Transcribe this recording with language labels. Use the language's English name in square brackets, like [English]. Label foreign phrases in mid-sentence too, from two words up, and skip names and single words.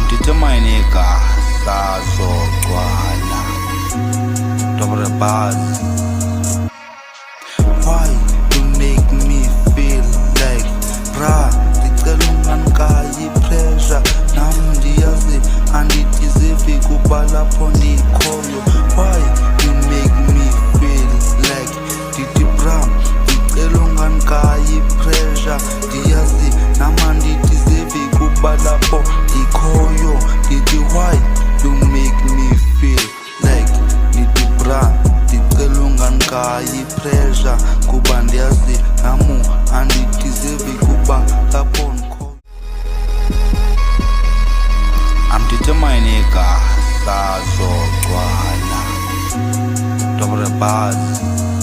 [Xhosa] Amdithi mayinika sazogcwala Double buzz. [English] Why you make me feel like [Xhosa] bra ndicela unganikayi pressure nam ndiyazi andideserve kuba lapho ndikhoyo. [English] Why you make me feel like [Xhosa] ndithi bra ndicela unganikayi pressure ndiyazi nam andideserve kuba lapho ndikhoyo. Ndithi [English] why you make me feel like [Xhosa] ndithi bra ndicela unganikayi pressure kuba ndiyazi namu andideserve kuba lapho ndikhoyo. Amdithi mayinika sazogcwala Double buzz.